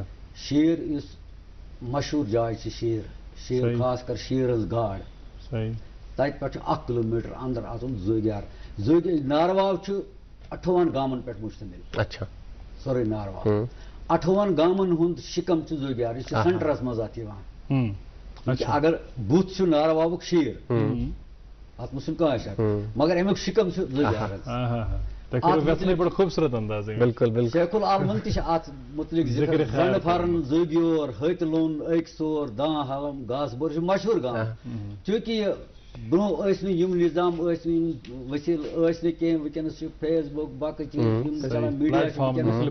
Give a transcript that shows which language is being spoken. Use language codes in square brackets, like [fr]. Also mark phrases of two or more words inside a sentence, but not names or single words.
[ks] شیٖر یُس مشہوٗر جاے چھِ شیٖر خاص کر شیٖر ہٕنٛز گاڈ تتہِ پٮ۪ٹھ چھُ 1 کِلوٗمیٖٹر انٛدر اژُن زوگیار نارواو چھُ 28 گامن پٮ۪ٹھ مُشتمل سورُے نارواو 28 گامن ہُنٛد شِکم چھُ زوگیار یہِ چھُ سینٹرس منٛز اتھ یِوان اگر بُتھ چھُ نارواوُک شیٖر اتھ منٛز چھُنہٕ کانٛہہ شک مگر امیُک شِکم چھُ زوگیار خوبصورت انداز بالکل شیخ العالمن تہِ چھِ اتھ متعلق ذکر زنہٕ پھرن زوگیور höتۍ لوٚن أکۍ سور دان حلم گاسہٕ بوٚر چھُ مشہوٗر گام چوٗنکہِ یہِ برونٛہہ ٲسۍ نہٕ یِم نظام ٲسۍ نہٕ یِم ؤسیٖل ٲسۍ نہٕ کینٛہہ وٕنکیٚنس چھُ فیس بُک باقٕے چیٖز یِم چلان میٖڈیا